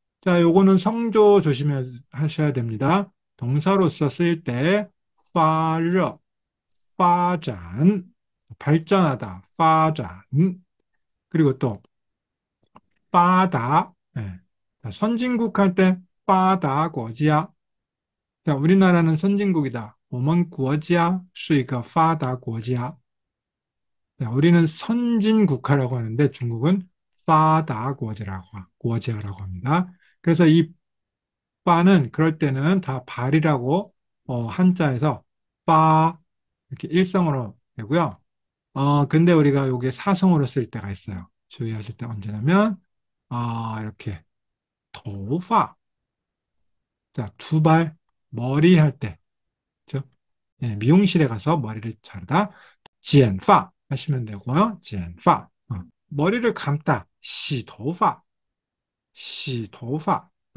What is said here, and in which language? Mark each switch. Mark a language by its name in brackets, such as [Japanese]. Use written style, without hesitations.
[Korean] 자, 요거는 성조 조심하셔야 됩니다. 동사로서 쓰일 때 파르, 파잔, 발전하다, 파잔. 그리고 또 빠다. 예. 자, 선진국 할 때 빠다国家. 자, 우리나라는 선진국이다. [Chinese] 我们国家是一个发达国家. [Korean] 자, 우리는 선진국가라고 하는데 중국은 파다国家라고 합니다. 그래서 이 빠는 그럴 때는 다 발이라고 한자에서 빠 이렇게 일성으로 되고요. 근데 우리가 요게 사성으로 쓸 때가 있어요. 주의하실 때 언제냐면 이렇게 도파. 자, 두 발, 머리 할 때, 그죠? 예, 미용실에 가서 머리를 자르다, 剪发 하시면 되고요. [Chinese] 剪发. [Korean] 머리를 감다, [Chinese] 洗头发, 洗头发.